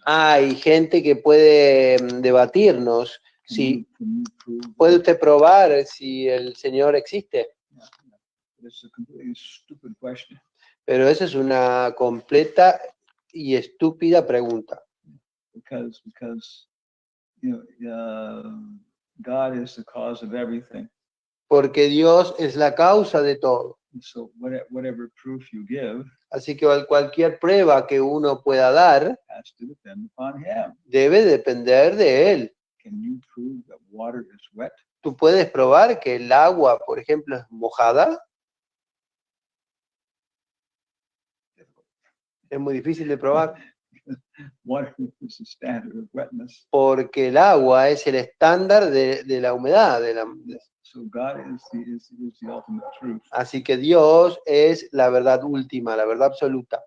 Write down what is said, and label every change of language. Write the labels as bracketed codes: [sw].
[es] hay gente que puede debatirnos si puede usted probar si el Señor existe. [en] It's a completely stupid question. [es] Pero esa es una completa y estúpida pregunta. [en] Because you know, God is the cause of everything. [es] Porque Dios es la causa de todo. [en] So whatever proof you give, [es] así que cualquier prueba que uno pueda dar [en] has to depend upon Him. [es] Debe depender de Él. [en] Can you prove that water is wet? [es] ¿Tú puedes probar que el agua, por ejemplo, es mojada? Es muy difícil de probar. [en] Water is the standard of wetness. [es] Porque el agua es el estándar de la humedad. [en] So God is the ultimate truth. [es] Así que Dios es la verdad última, la verdad absoluta.